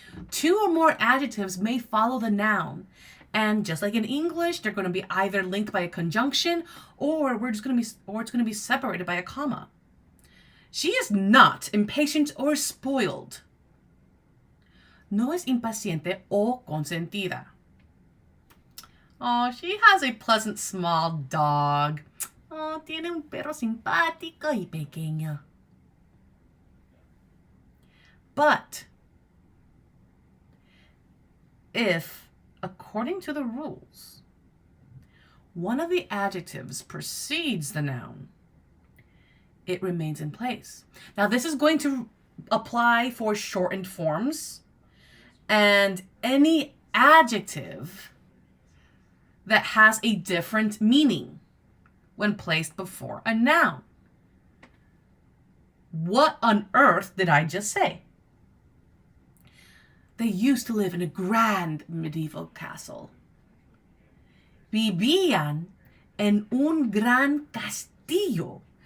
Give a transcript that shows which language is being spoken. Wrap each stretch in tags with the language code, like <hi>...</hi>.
<en>Two or more adjectives may follow the noun. And just like in English, they're going to be either linked by a conjunction or it's going to be separated by a comma. She is not impatient or spoiled.</en> <es>No es impaciente o consentida.</es> <en>Oh, she has a pleasant small dog.</en> <es>Oh, tiene un perro simpático y pequeño.</es> <en>But if, according to the rules, one of the adjectives precedes the noun, it remains in place. Now, this is going to apply for shortened forms and any adjective that has a different meaning when placed before a noun. What on earth did I just say? They used to live in a grand medieval castle.</en> <es>Vivían en un gran castillo.</es>